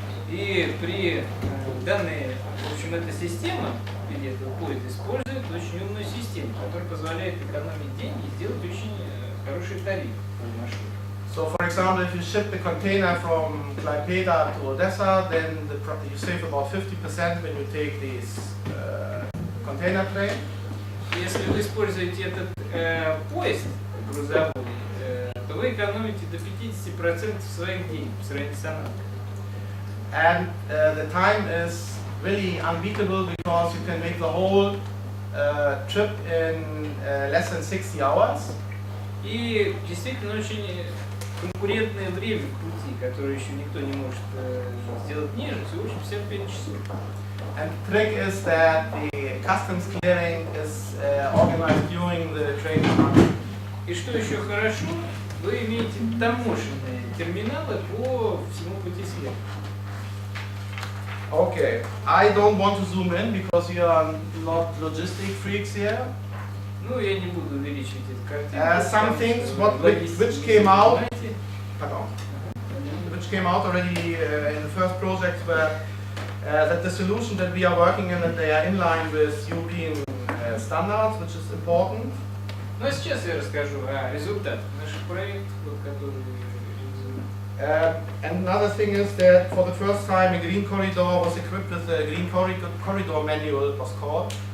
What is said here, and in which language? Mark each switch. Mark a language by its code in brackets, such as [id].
[ru] И при данной, в общем, эта система, в виде этого поезда, использует очень умную систему, которая позволяет экономить деньги и сделать очень хороший тариф по маршруту. [en] So, for example, if you ship the container from Klaipeda to Odessa, then you save about 50% when you take this container train. [ru] Если вы используете этот поезд грузовой, то вы экономите до 50% своих денег по сравнению с аналогом. [en] And the time is really unbeatable, because you can make the whole trip in less than 60 hours. [ru] И действительно очень конкурентное время в пути, которое еще никто не может сделать ниже, всего лишь 55 часов. [en] And the trick is that the customs clearing is organized during the train journey. [ru] И что еще хорошо, вы имеете таможенные терминалы по всему пути слева. [en] Okay, I don't want to zoom in because you are not logistic freaks here. [ru] Ну, я не буду увеличивать эту картину. [en] Some things which came out, pardon, which came out already in the first project were that the solution that we are working in, that they are in line with European standards, which is important. [ru] Ну, а сейчас я расскажу о результатах наших проектов, которые [en] And another thing is that for the first time a green corridor was equipped with a green corridor manual, it was called.